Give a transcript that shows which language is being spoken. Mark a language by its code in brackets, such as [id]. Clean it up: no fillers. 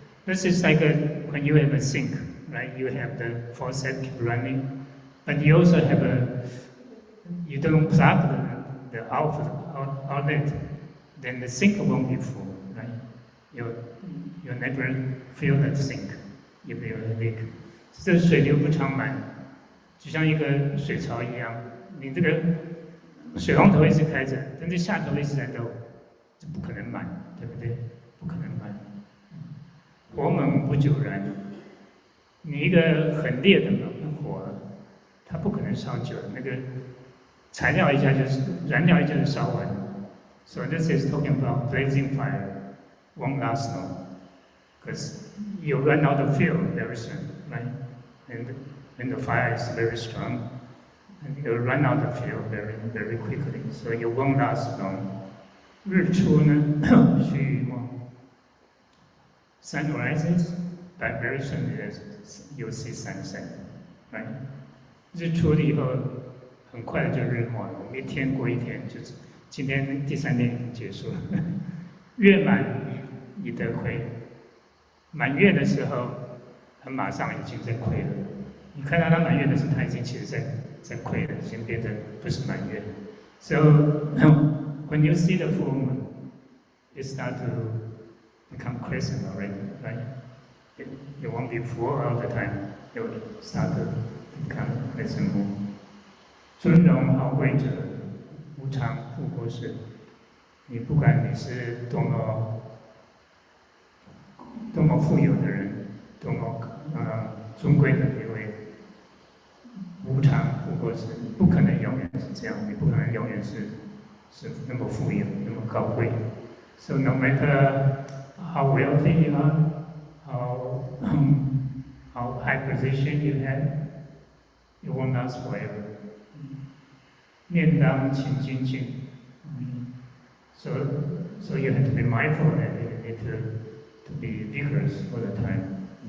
[en] This is like when you have a sink, right? You have the faucet keep running, but you also you don't plug the outlet, then the sink won't be full, right? You'll never fill that sink if you're a leak. [zh] 这水流不常满，就像一个水槽一样，你这个水龙头一直开着，但是下头一直在漏，这不可能满，对不对？不可能满。火猛不久燃，你一个很烈的火，它不可能烧久，那个材料一下就是燃料一下就烧完了。 [en] So this is talking about blazing fire won't last long because you run out of fuel very soon, right? And when the fire is very strong, and you run out of fuel very quickly, so you won't last long. [zh] 日出呢，须臾梦。 [en] Sun rises, but very soon you'll see sunset, right? [zh] 日出了以后，很快的就日没了。我们一天过一天，就是今天第3天已经结束了。月满已得亏，满月的时候，它马上已经在亏了。你看到它满月的时候，它已经其实在亏了，已经变成不是满月。 [en] So when you see the full moon, it start to become crescent already, right? It won't be full all the time. It will start to become crescent moon. [zh] 尊荣好贵者，无常富过世。你不管你是多么富有的人，多么尊贵的一位，无常富过世，你不可能永远是这样，你不可能永远是那么富有，那么高贵。 [en] So no matter how wealthy you are, how high position you have, it won't last forever. [zh] 念当勤精进 [en] so you have to be mindful and you need to be vigorous all the time.